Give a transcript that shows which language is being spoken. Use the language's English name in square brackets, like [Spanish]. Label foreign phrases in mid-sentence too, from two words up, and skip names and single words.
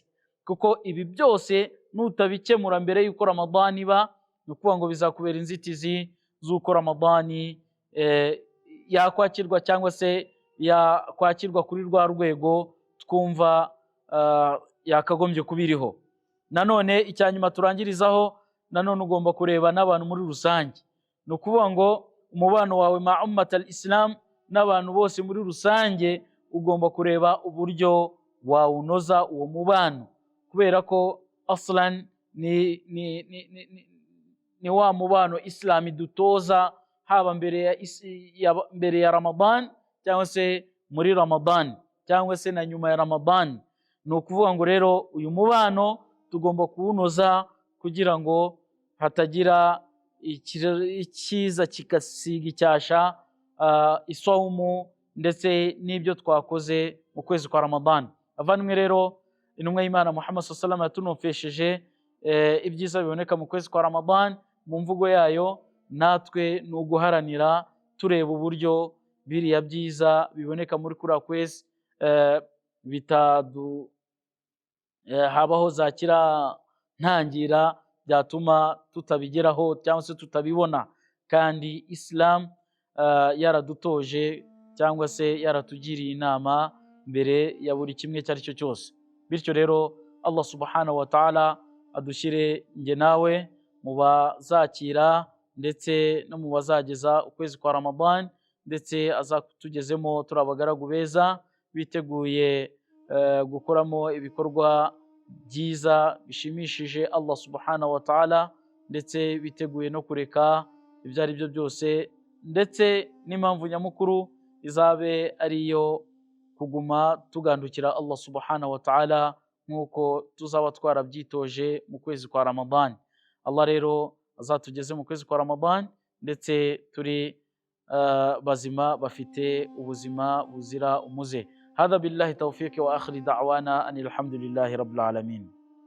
[Kinyarwanda] Kuko ibi byose nutabikemura mbere y'uko Ramadani iba, ni ukuvuga ngo bizakubera inzitizi z'uko Ramadani yakwakirwa, cyangwa se yakwakirwa kuri rwa rwego twumva yakagombye kubiriho. Nanone icyanyuma turangirizaho, nanone ugomba kureba n'abantu muri rusange. Ni ukuvuga ngo umubano wawe ma [Arabic] أمة الإسلام, [Kinyarwanda] n'abantu bose muri rusange, ugomba kureba uburyo wawunoza uwo mubano, kubera ko aslan ni wa mubano Islam idutoza, haba mbere ya Ramadan, cyangwa se muri Ramadan, cyangwa se na nyuma ya Ramadan. Ni ukuvuga ngo rero uyu mubano tugomba kuwunoza kugira ngo hatagira icyiza kigasiga icyasha isawumu ndetse n'ibyo twakoze mu kwezi kwa Ramadan. Avandimwe rero, intumwa y'Imana Muhammad [Arabic] صلى الله عليه وسلم [Kinyarwanda] yatunofesheje ibyiza biboneka mu kwezi kwa Ramadan. Mu mvugo yayo, natwe ni uguharanira tureba uburyo biriya byiza biboneka muri kuriya kwezi habaho zakira ntangira byatuma tutabigeraho cyangwa se tutabibona. Kandi Islam yaradutoje cyangwa se yaratugiriye inama mbere ya buri kimwe cyari cyo cyose. Bityo rero Allah [Arabic] سبحانه وتعالى [Kinyarwanda] adushyire nge nawe mu bazakira ndetse no mu bazageza ukwezi kwa Ramadan, ndetse azatugezemo turi abagaragu beza biteguye gukoramo ibikorwa byiza bishimishije Allah [Arabic] سبحانه وتعالى, [Kinyarwanda] ndetse biteguye no kureka ibyo ari byo byose, ndetse n'impamvu nyamukuru izabe ariyo kuguma tugandukira Allah [Arabic] سبحانه وتعالى [Kinyarwanda] nk'uko tuzaba twarabyitoje mu kwezi kwa Ramadan. Allah rero azatugeze mu kwezi kwa Ramadan ndetse turi bazima, bafite ubuzima buzira umuze. [Arabic] هذا بالله توفيق وآخر دعوانا أن الحمد لله رب العالمين.